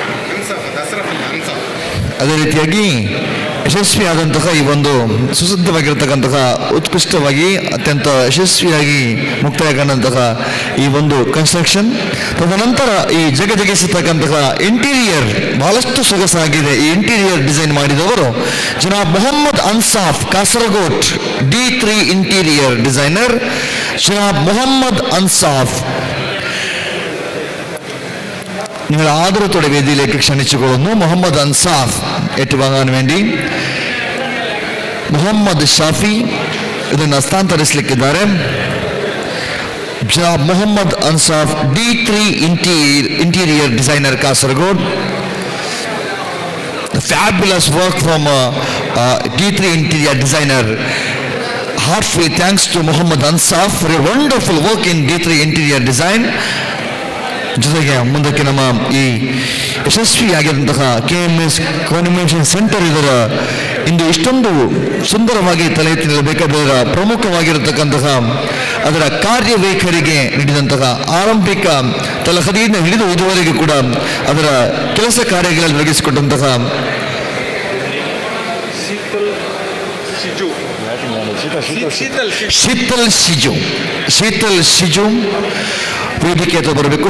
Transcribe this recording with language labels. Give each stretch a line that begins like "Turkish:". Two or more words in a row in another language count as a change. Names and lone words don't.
Kannada: ಅದೇ ರೀತಿಯಾಗಿ ಯಶಸ್ವಿಯಾದಂತಹ ಈ ಒಂದು ಸುಸಿದ್ಧವಾಗಿರತಕ್ಕಂತಹ ಉತ್ಕೃಷ್ಟವಾಗಿ ಅತ್ಯಂತ ಯಶಸ್ವಿಯಾಗಿ ಮುಕ್ತಾಯಗೊಂಡಂತಹ ಈ ಒಂದು ಕನ್ಸ್ಟ್ರಕ್ಷನ್, ತದನಂತರ ಈ ಜಗಜಗಿಸತಕ್ಕಂತಹ ಇಂಟೀರಿಯರ್ ಬಹಳಷ್ಟು ಸೊಗಸಾಗಿದೆ. ಈ
English: interior design
Kannada: ಮಾಡಿದವರು ಜನಾಬ್ ಮೊಹಮ್ಮದ್ ಅನ್ಸಾಫ್, ಕಾಸರಗೋಡ್ D3
English: interior designer
Kannada: ജനാബ് മുഹമ്മദ് അൻസാഫ്.
Malayalam: നിങ്ങൾ ആദരത്തോടെ വേദിയിലേക്ക് ക്ഷണിച്ചുകൊള്ളുന്നു. മുഹമ്മദ് അൻസാഫ് ഏറ്റുവാങ്ങാൻ വേണ്ടി മുഹമ്മദ് ഷാഫി
Kannada: ಇದನ್ನು ಹಸ್ತಾಂತರಿಸಲಿಕ್ಕಿದ್ದಾರೆ. ಜನಾಬ್ ಮೊಹಮ್ಮದ್ ಅನ್ಸಾಫ್ D3
English: interior designer
Kannada: ಕಾಸರಗೋಡ್.
English: Fabulous work from D3 interior designer. Heartfelt thanks to Muhammad Ansaf for a wonderful work in D3 interior design.
Kannada: ಜೊತೆಗೆ ಮುಂದಕ್ಕೆ ನಮ್ಮ ಈ ಯಶಸ್ವಿಯಾಗಿರುವಂತಹ KMS ಕನ್ವೆನ್ಷನ್ ಸೆಂಟರ್ ಇದರ ಇಂದು ಇಷ್ಟೊಂದು ಸುಂದರವಾಗಿ ತಲೆ ಎತ್ತಿ ನಿಲ್ಲಬೇಕಾದ ಪ್ರಮುಖವಾಗಿರತಕ್ಕಂತಹ ಅದರ ಕಾರ್ಯವೈಖರಿಗೆ ನೀಡಿದಂತಹ ಆರಂಭಿಕ ತಲಹದಿಯಿಂದ ಹಿಡಿದು ಇದುವರೆಗೂ ಕೂಡ ಅದರ ಕೆಲಸ ಕಾರ್ಯಗಳಲ್ಲಿ ತೊಡಗಿಸಿಕೊಂಡಂತಹ ಶೀತಲ್ ಶಿಜು ವೇದಿಕೆ ಹತ್ರ ಬರಬೇಕು.